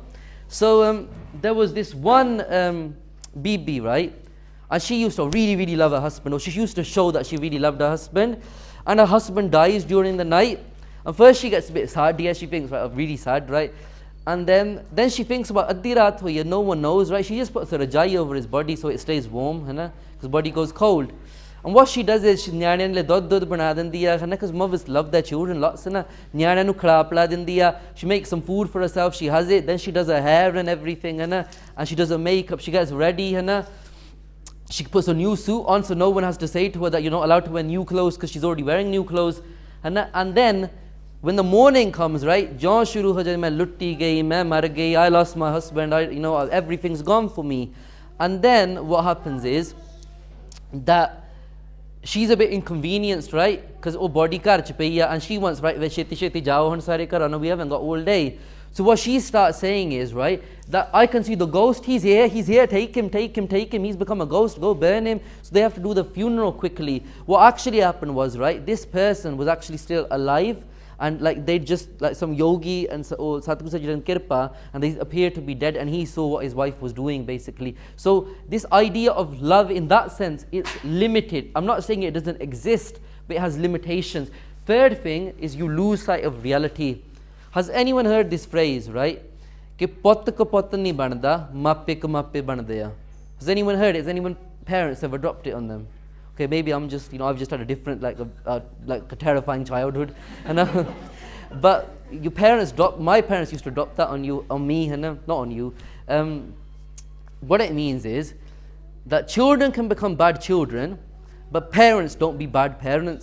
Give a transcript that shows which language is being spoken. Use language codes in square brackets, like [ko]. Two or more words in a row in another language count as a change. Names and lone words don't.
[en] So there was this one Bibi, right? And she used to really, really love her husband, or she used to show that she really loved her husband. And her husband dies during the night. And first she gets a bit sad, yeah, she thinks, right, really sad, right? And then she thinks about [pa] ਅੱਧੀ ਰਾਤ ਹੁਈ ਹੈ, [en] no one knows, right? She just puts a rajai over his body so it stays warm, because his body goes cold. And what she does is she [pa] ਨਿਆਣਿਆਂ ਲਈ ਦੁੱਧ ਬਣਾ ਦਿੰਦੀ ਹੈ, [en] because mothers love their children lots, [pa] ਨਿਆਣਿਆਂ ਨੂੰ ਖਾਧਾ ਪਿਲਾ ਦਿੰਦੀ ਹੈ. [en] She makes some food for herself, she has it, then she does her hair and everything, and she does her makeup, she gets ready, she puts a new suit on so no one has to say to her that you're not allowed to wear new clothes because she's already wearing new clothes. And then when the morning comes, right, [pa] ਜਾਣ ਸ਼ੁਰੂ ਹੋ ਜਾਏ, ਮੈਂ ਲੁੱਟੀ ਗਈ, ਮੈਂ ਮਰ ਗਈ, [en] I lost my husband, everything's gone for me. And then what happens is that she's a bit inconvenienced, right? [pa] Because body ਕਰ ਚ ਪਈ ਹੈ, [en] and she wants, right, [pa] ਛੇਤੀ ਜਾਓ ਹੁਣ ਸਾਰੇ ਕਰ, [en] we haven't got all day. So what she starts saying is, right, that I can see the ghost, he's here, take him, he's become a ghost, go burn him. So they have to do the funeral quickly. What actually happened was, right, this person was actually still alive, and like they just, like some yogi and Satguru Sajidan Kirpa, and they appeared to be dead, and he saw what his wife was doing basically. So this idea of love in that sense, it's limited. I'm not saying it doesn't exist, but it has limitations. Third thing is you lose sight of reality. Has anyone heard this phrase, right? [pa] ਕਿ ਪੁੱਤ ਕੋ ਪੁੱਤ ਨਹੀਂ ਬਣਦਾ, ਮਾਪੇ ਕੋ ਮਾਪੇ ਬਣਦੇ. [en] Has anyone heard it? Has anyone parents ever dropped it on them? Okay, maybe I'm just, I've just had a different, like a terrifying childhood. But your parents my parents used to drop that on me, not on you. What it means is that children can become bad children, but parents don't be bad parents.